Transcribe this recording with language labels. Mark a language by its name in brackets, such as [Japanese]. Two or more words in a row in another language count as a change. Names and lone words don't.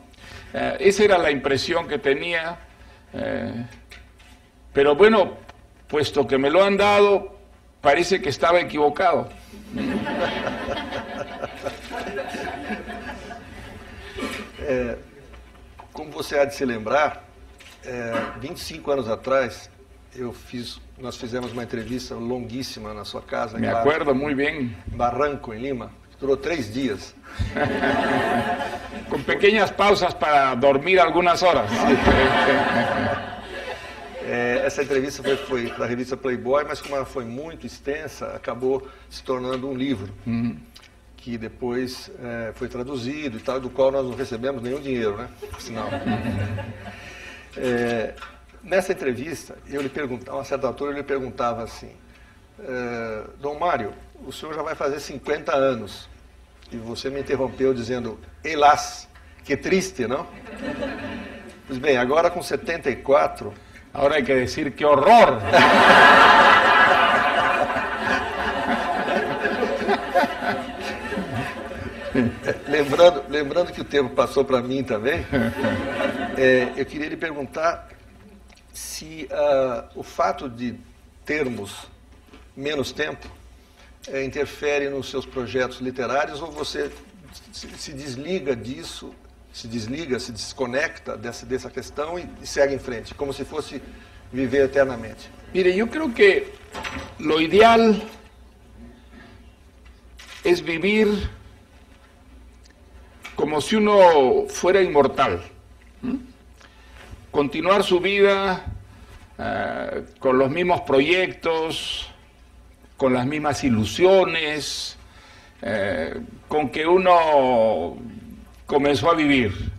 [Spanish] Esa era la impresión que tenía, pero bueno, puesto que me lo han dado, parece que estaba equivocado. [Portuguese] Como você há de se lembrar, 25 anos atrás, nós fizemos uma entrevista longuíssima na sua casa. [Spanish] Me acuerdo muy bien. [Portuguese] Em Barranco, em Lima, que durou 3 dias. [Spanish] Con pequeñas pausas para dormir algunas horas, ¿no? [Portuguese] Essa entrevista foi para a revista Playboy, mas como ela foi muito extensa, acabou se tornando um livro, que depois foi traduzido e tal, do qual nós não recebemos nenhum dinheiro, né? Por sinal. Nessa entrevista, a uma certa altura, eu lhe perguntava assim, Dom Mário, o senhor já vai fazer 50 anos, e você me interrompeu dizendo, helas, que triste, não? Pois bem, agora com 74... [Spanish] Ahora hay que decir qué horror. [Portuguese] Lembrando que o tempo passou para mim também, eu queria lhe perguntar se o fato de termos menos tempo interfere nos seus projetos literários, ou você se desliga disso, se desconecta dessa questão e segue em frente, como se fosse viver eternamente. [Spanish] Mire, yo creo que lo ideal es vivir como si uno fuera inmortal. Continuar su vida con los mismos proyectos, con las mismas ilusiones, con que uno comenzó a vivir.